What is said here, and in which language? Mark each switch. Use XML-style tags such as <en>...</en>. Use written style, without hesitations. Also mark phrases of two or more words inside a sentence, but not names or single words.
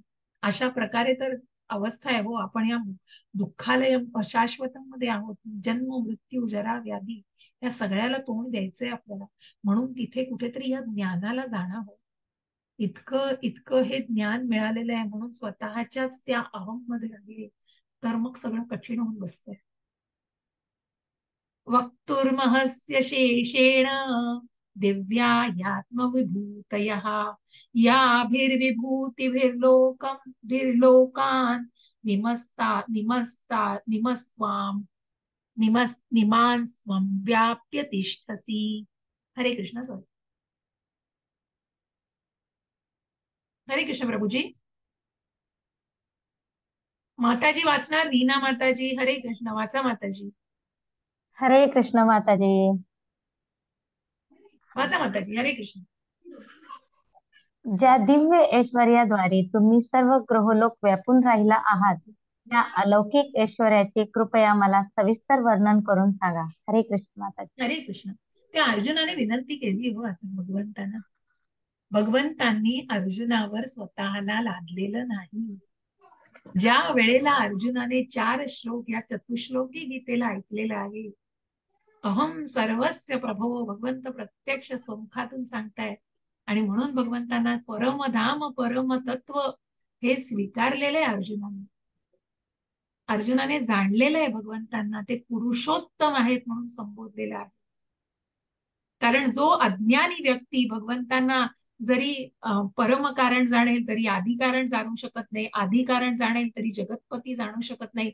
<mr>अशा प्रकारे तर अवस्था आहे. हो, आपण या दुःखालय अशाश्वतामध्ये आहोत. जन्म मृत्यू जरा व्याधी या सगळ्याला तोंड द्यायचंय आपल्याला. म्हणून तिथे कुठेतरी या ज्ञानाला जाणं हो, इतकं इतकं हे ज्ञान मिळालेलं आहे, म्हणून स्वतःच्याच त्या अहम मध्ये राहिले तर मग सगळं कठीण होऊन बसतंय.</mr> <sa>वक्तुर्महस्य शेषेण दिव्या ह्यात्मविभूतयः याभिर्विभूतिभिर्लोकान् निमांस्त्वं व्याप्य तिष्ठसि.</sa> <mr>हरे कृष्ण. सॉरी, हरे कृष्ण प्रभुजी. माताजी वाचणार, रीना माताजी. हरे कृष्ण, वाचा माताजी. हरे कृष्ण माताजी. वाचा माताजी. हरे कृष्ण. ज्या दिव्य ऐश्वर्याद्वारे तुम्ही सर्व ग्रहलोक व्यापून राहिला आहात त्या अलौकिक ऐश्वर्याचे कृपया मला सविस्तर वर्णन करून सांगा. हरे कृष्ण माताजी. हरे कृष्ण. त्या अर्जुनाने विनंती केली हो आता भगवंतांना. भगवंतांनी अर्जुनावर स्वतःला लादलेलं नाही. ज्या वेळेला अर्जुनाने 4 श्लोक या चतुश्लोकी गीतेला ऐकलेलं आहे,</mr> <sa>अहम सर्वस्य प्रभो,</sa> <mr>भगवंत प्रत्यक्ष स्वमुखातून सांगतायत. आणि म्हणून भगवंतांना परमधाम परम तत्व हे स्वीकारलेलं आहे अर्जुनाने. अर्जुनाने जाणलेलं आहे भगवंतांना, ते पुरुषोत्तम आहेत म्हणून संबोधलेलं आहे. कारण जो अज्ञानी व्यक्ती भगवंतांना जरी परम कारण जाणेल तरी आधी कारण जाणू शकत नाही, आधी कारण जाणेल तरी जगतपती जाणू शकत नाही.</mr>